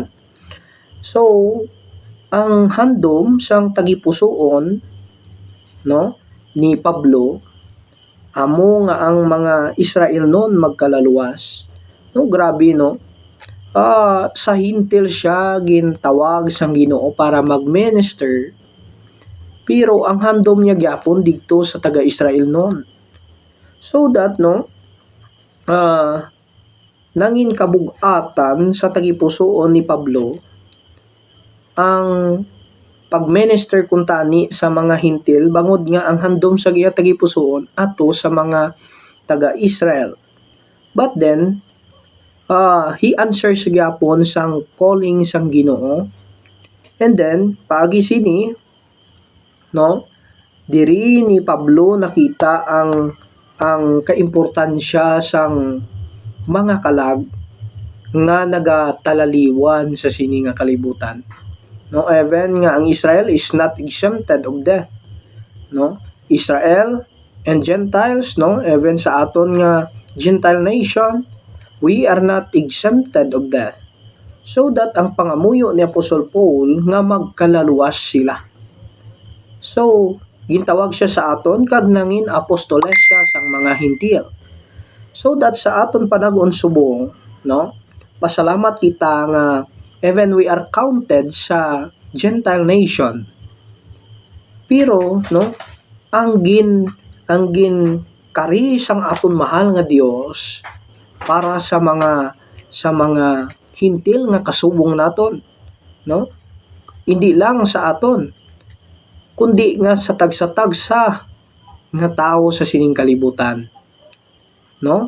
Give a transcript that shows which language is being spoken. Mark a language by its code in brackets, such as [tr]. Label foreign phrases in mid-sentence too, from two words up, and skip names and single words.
[hil] So ang handom sang tagipusoon no ni Pablo amo nga ang mga Israel noon magkalaluwas. No, grabe no. Sa hintil siya gintawag sang Ginoo para mag-minister. Pero ang handom niya gyapon didto sa taga-Israel noon. So that no nangin kabug-atan sa tagipusoon ni Pablo ang pag-minister kuntani sa mga hintil bangod nga ang handom sa giya tagipusoon ato sa mga taga-Israel. [en] But then he answers [hil] gyapon sang [en] calling [hil] sang Ginoo. [en] And then [hil] paagi sini no diri ni Pablo nakita ang kaimportansya sang mga kalag nga nagatalaliwan sa sini nga kalibutan. [en] No, even [hil] nga ang [en] Israel is not exempted of death. No, Israel and Gentiles, no, even [hil] sa aton nga [en] Gentile nation, we are not exempted of death. [hil] So that ang pangamuyo ni Apostle Paul nga magkalaluwas sila. So, gintawag siya sa aton kag nangin apostoles siya sang mga hintil. [en] So that [hil] sa aton panag-on subong, no, pasalamat kita nga [en] even we are counted [hil] sa [en] Gentile nation. [hil] Pero no, ang gin kari sang aton mahal nga Dios para sa mga hintil nga kasubong naton, no? Hindi lang sa aton, kundi nga sa tagsa-tagsa nga tao sa sining kalibutan, no?